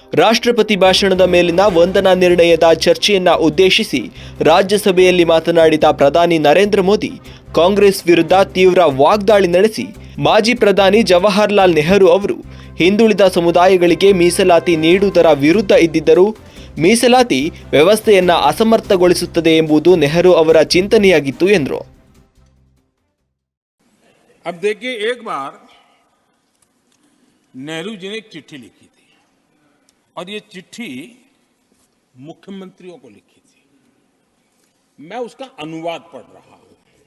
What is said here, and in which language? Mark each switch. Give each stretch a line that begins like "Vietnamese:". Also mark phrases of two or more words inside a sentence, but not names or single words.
Kannada: ರಾಷ್ಟ್ರಪತಿ ಭಾಷಣದ ಮೇಲಿನ ವಂದನಾ ನಿರ್ಣಯದ ಚರ್ಚೆಯನ್ನ ಉದ್ದೇಶಿಸಿ ರಾಜ್ಯಸಭೆಯಲ್ಲಿ ಮಾತನಾಡಿದ ಪ್ರಧಾನಿ ನರೇಂದ್ರ ಮೋದಿ ಕಾಂಗ್ರೆಸ್ ವಿರುದ್ಧ ತೀವ್ರ ವಾಗ್ದಾಳಿ ನಡೆಸಿ ಮಾಜಿ ಪ್ರಧಾನಿ ಜವಾಹರ್ಲಾಲ್ ನೆಹರು ಅವರು ಹಿಂದುಳಿದ ಸಮುದಾಯಗಳಿಗೆ ಮೀಸಲಾತಿ ನೀಡುವುದರ ವಿರುದ್ಧ ಇದ್ದಿದ್ದರೂ ಮೀಸಲಾತಿ ವ್ಯವಸ್ಥೆಯನ್ನ ಅಸಮರ್ಥಗೊಳಿಸುತ್ತದೆ ಎಂಬುದು ನೆಹರು ಅವರ ಚಿಂತನೆಯಾಗಿತ್ತು ಎಂದರು.
Hindi: अब देखिए, एक बार नेहरू जी ने एक चिट्ठी लिखी थी और ये चिट्ठी मुख्यमंत्रियों को लिखी थी. मैं उसका अनुवाद पढ़ रहा हूं.